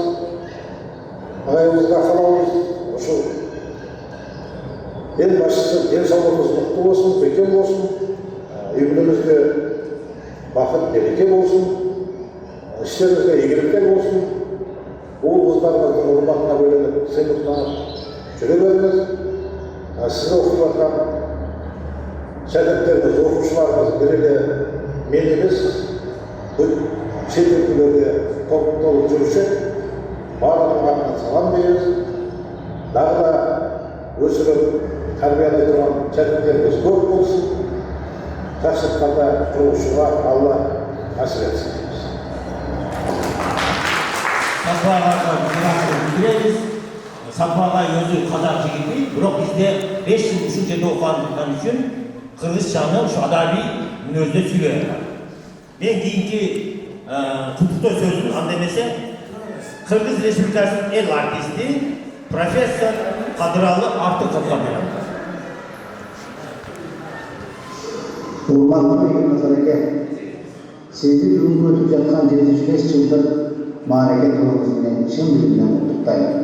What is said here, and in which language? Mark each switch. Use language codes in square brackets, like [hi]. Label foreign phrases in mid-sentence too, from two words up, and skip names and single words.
[ky] Агайыбызга каалабыз ошол эл башчысы ден соолугуңуз мыкты болсун, бекем болсун, үй-бүлөңүзгө бакыт береке болсун, иштериңизге ийгиликтер болсун, уул кыздарыңыздын урматына бөлөнүп сыймыктанып жүрө бериңиз. [kk] Сиз окуп аткан шәкірттеріміз, оқушыларымыз бір еле мен емес, [ky] шет өлкөлөрдө толып жүрүші, [kk] барлығына атынан салам береміз. Дағы да өсіріп, тәрбиелей тұрған шәкірттеріміз көп болсын. Жақсылықта құрылышуға Алла насip етсін дейміз. Сапаға өзі қазақ жігіті, бірақ бізде 5 жыл үшін жерде оқығандықтан үшін қырғызшаны [ky] ушу адаби мүнөздө сүйлөйт. Мен кийинки куттуктоо сөзүн анда эмесе Кыргыз Республикасынын эл артисти профессор Кадыралы Артыковго берем. Урматтуу Назар эке, сизди бүгүнкү өтүп жаткан 75 жылдык маареке тобуңуз менен чын жүрөгүмөн куттуктайм.